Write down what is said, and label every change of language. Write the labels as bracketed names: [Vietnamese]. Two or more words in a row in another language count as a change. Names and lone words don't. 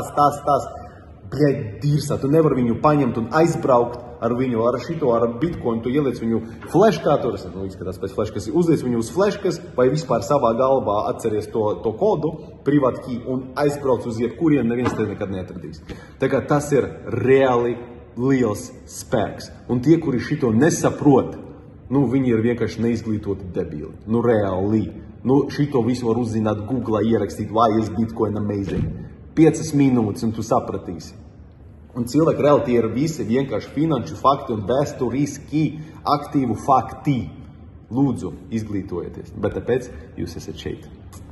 [Latvian] Dirsā, tu nevar viņu paņemt un aizbraukt ar viņu, ar šito, ar Bitcoin, tu ieliec viņu fleškā, tur izskatās pēc fleškas, uzliec viņu uz fleškas, vai vispār savā galvā atceries to kodu, privāti key, un aizbrauc uz jebkurien, neviens te nekad neatradīs. Tā kā tas ir reāli liels spēks. Un tie, kuri šito nesaprot, viņi ir vienkārši neizglītoti debili. Reāli. Šito visu var uzzināt Google, ierakstīt, [English] why is Bitcoin amazing. [Latvian] 5 minūtes un tu sapratīsi. Un cilvēki reāli tie ir visi vienkārši finanšu fakti un vēsturiski aktīvu fakti. Lūdzu, izglītojieties, bet tāpēc jūs esat šeit.